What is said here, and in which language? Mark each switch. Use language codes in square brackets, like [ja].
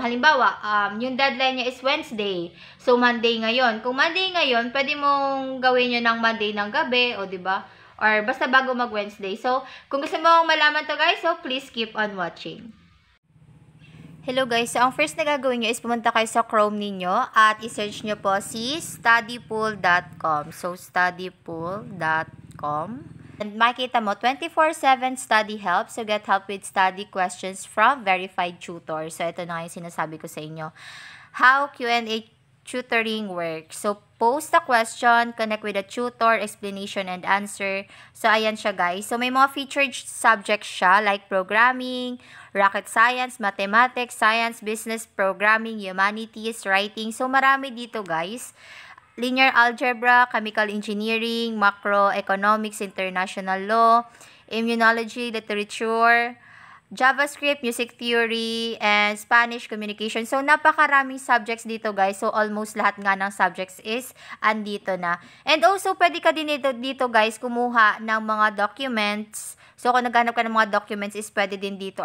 [tl] Halimbawa, yung deadline niya is Wednesday. So, Monday ngayon. Kung Monday ngayon, pwede mong gawin yun ng Monday ng gabi, o, di ba? Or basta bago mag-Wednesday. So, kung gusto mong malaman to guys, [en] so please keep on watching. [tl] Hello guys, so ang first na gagawin nyo is pumunta kayo sa Chrome ninyo at i-search nyo po si studypool.com. So, studypool.com. And makikita mo, 24/7 study help. [en] So, get help with study questions from verified tutors. So, [tl] ito na yung sinasabi ko sa inyo. [en] How Q&A tutoring works. So, post a question, connect with a tutor, explanation and answer. [tl] So, ayan siya guys. So, may mga featured subjects siya like programming, rocket science, mathematics, science, business, programming, humanities, writing. So, marami dito guys. Linear algebra, chemical engineering, macroeconomics, international law, immunology, literature, JavaScript, music theory, and Spanish communication. So, napakaraming subjects dito, guys. So, almost lahat nga ng subjects is andito na. And also, pwede ka din dito, guys, kumuha ng mga documents. So, kung naghanap ka ng mga documents, is pwede din dito.